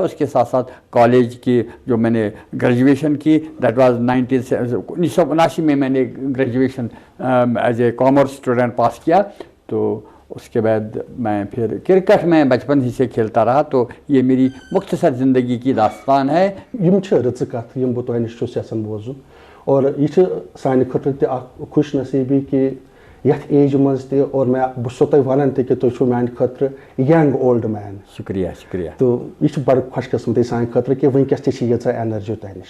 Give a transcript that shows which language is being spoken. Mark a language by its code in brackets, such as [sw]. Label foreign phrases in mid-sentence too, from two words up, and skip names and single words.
[ur] اس کے ساتھ ساتھ کالج کی جو میں نے گریجویشن کی [en] that was [ur] 1979 میں نے گریجویشن [en] as a commerce student [ur] پاس کیا. تو اس کے بعد میں پھر کرکٹ میں بچپن ہی سے کھیلتا رہا. تو یہ میری مختصر زندگی کی داستان ہے. [ks] یم چھ رٕژٕ کتھ یم بہٕ تۄہہِ نِش چھُس یژھان بوزُن اور یہ سانہِ خٲطرٕ تہِ اکھ خوش نصیٖبی کہ یتھ ایج منٛز تہِ اور بہٕ چھُسو تۄہہِ ونان تہِ کہ تُہۍ چھِو میانہِ خٲطرٕ [en] young old man. [ks] شکریہ شکریہ. تو یہ چھُ بڑٕ خۄش قسمتی سانہِ خٲطرٕ کہ وٕنکٮ۪س تہِ چھِ ییٖژاہ اینرجی تۄہہِ نِش.